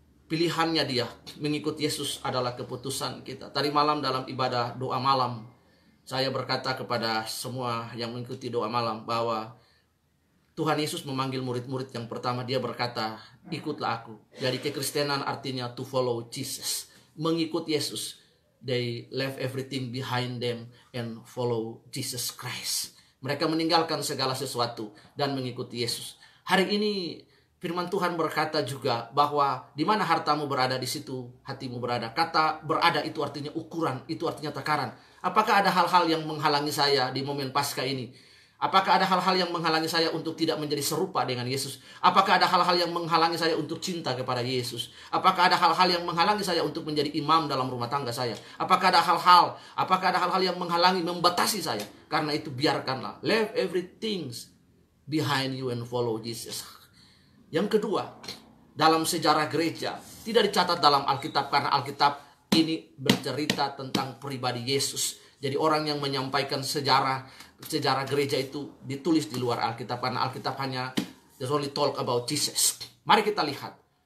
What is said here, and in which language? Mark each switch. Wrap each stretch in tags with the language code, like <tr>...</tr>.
<id>Pilihannya dia, mengikut Yesus adalah keputusan kita. Tadi malam dalam ibadah doa malam, saya berkata kepada semua yang mengikuti doa malam bahwa Tuhan Yesus memanggil murid-murid yang pertama, dia berkata, ikutlah aku. Jadi kekristenan artinya</id> <en>to follow Jesus.</en> <id>Mengikut Yesus.</id> <en>They left everything behind them and follow Jesus Christ.</en> <id>Mereka meninggalkan segala sesuatu dan mengikuti Yesus. Hari ini firman Tuhan berkata juga bahwa di mana hartamu berada, di situ hatimu berada. Kata berada itu artinya ukuran, itu artinya takaran. Apakah ada hal-hal yang menghalangi saya di momen Paskah ini? Apakah ada hal-hal yang menghalangi saya untuk tidak menjadi serupa dengan Yesus? Apakah ada hal-hal yang menghalangi saya untuk cinta kepada Yesus? Apakah ada hal-hal yang menghalangi saya untuk menjadi imam dalam rumah tangga saya? Apakah ada hal-hal yang menghalangi, membatasi saya? Karena itu biarkanlah.</id> <en>Leave everything behind you and follow Jesus.</en> <id>Yang kedua, dalam sejarah gereja, tidak dicatat dalam Alkitab karena Alkitab ini bercerita tentang pribadi Yesus. Jadi orang yang menyampaikan sejarah gereja itu ditulis di luar Alkitab karena Alkitab hanya</id> <en>just only talk about Jesus.</en> <id>Mari kita lihat.</id>